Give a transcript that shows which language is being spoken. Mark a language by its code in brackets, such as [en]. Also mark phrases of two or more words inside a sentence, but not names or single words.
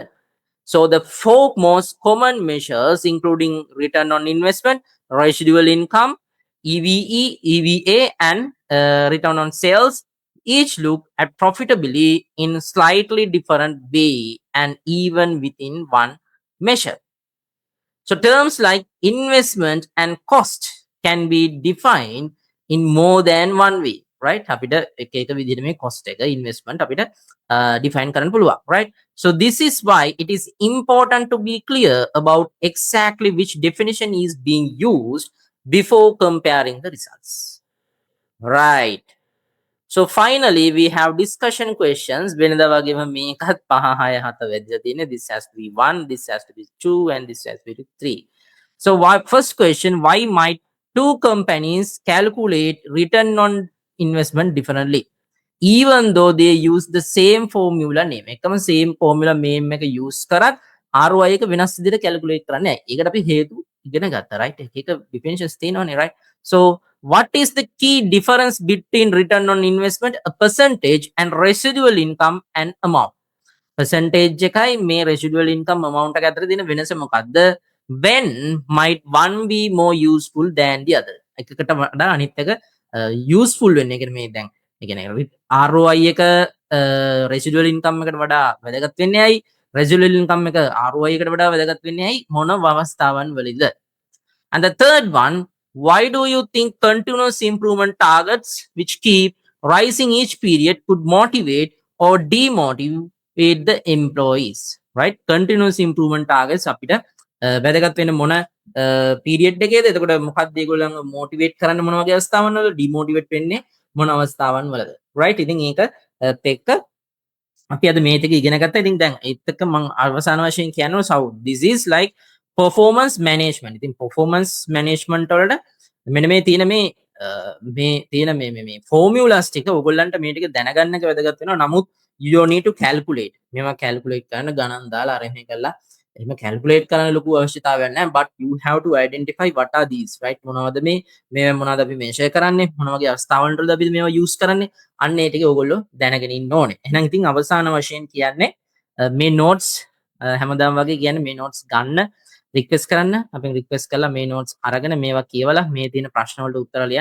[en] So the 4 most common measures, including return on investment, residual income, EVE, EVA, and return on sales, each look at profitability in slightly different way and even within one measure. So terms like investment and cost can be defined in more than one way, right? [si] අපිට එක එක විදිහට මේ cost එක investment අපිට define කරන්න පුළුවන්, [en] right? So this is why it is important to be clear about exactly which definition is being used before comparing the results, right? So finally we have discussion questions. [si] වෙනදා වගේම මේකත් 5 6 7 වැදලා තියෙන්නේ. [en] This has to be 1, this has to be 2, and this has to be 3. So first question, why might two companies calculate return on investment differently even though they use the same formula name? [si] එකම [en] same formula name [si] එක use කරත් ROI එක වෙනස් විදිහට calculate කරන්නේ නැහැ. ඒකට අපි හේතු ඉගෙන ගත්තා, right? එක definitions තියෙනවනේ, [en] right? So what is the key difference between return on investment, a percentage, and residual income and amount? [si] Percentage එකයි මේ [en] residual income amount [si] එක අතර තියෙන වෙනස මොකක්ද? [en] When might one be more useful than the other? [si] එකකට වඩා අනිත් එක useful වෙන්නේ. ඒ කියන්නේ මේ දැන් ඒ කියන්නේ ROI එක [en] residual income [si] එකට වඩා වැදගත් වෙන්නේ ඇයි? [en] Residual income [si] එක ROI එකට වඩා වැදගත් වෙන්නේ ඇයි? මොන අවස්ථාවන් වලද? [en] And the third one, why do you think continuous improvement targets which keep rising each period could motivate or demotivate the employees, right? Continuous improvement targets [si] අපිට වැදගත් වෙන මොන පීරියඩ් එකේද? එතකොට මොකක්ද ඒගොල්ලන්ව මොටිවේට් කරන්න මොන වගේ අවස්ථාවන් වලද? ඩිමෝටිවේට් වෙන්නේ මොන අවස්ථාවන් වලද? right? ඉතින් ඒකත් එක්ක අපි අද මේ ටික ඉගෙන ගත්තා. ඉතින් දැන් ඒත් එක්ක මම අවසාන වශයෙන් කියනවා, [en] so this is like performance management. [si] ඉතින් [en] performance management [si] වලට මෙන්න මේ තියෙන මේ formulas ටික ඔයගොල්ලන්ට මේ ටික දැනගන්න එක වැදගත් වෙනවා. නමුත් [en] you don't need to calculate. [si] මේවා calculate කරන්න ගණන් දාලා අරගෙන කරලා එහෙම calculate කරන්න ලොකු අවශ්‍යතාවයක් නැහැ. [en] But you have to identify what are these, right? [si] මොනවද මේ මොනවද අපි measure කරන්නේ? මොන වගේ අවස්ථාවල වලද අපි මේවා use කරන්නේ? අන්න ඒ ටික ඔයගොල්ලෝ දැනගෙන ඉන්න ඕනේ. එහෙනම් ඉතින් අවසාන වශයෙන් කියන්නේ මේ notes හැමදාම වගේ කියන්නේ මේ notes ගන්න රික්වෙස්ට් කරන්න. අපෙන් රික්වෙස්ට් කරලා මේ notes අරගෙන මේවා කියවලා මේ තියෙන ප්‍රශ්න වලට උත්තර ලියන්න.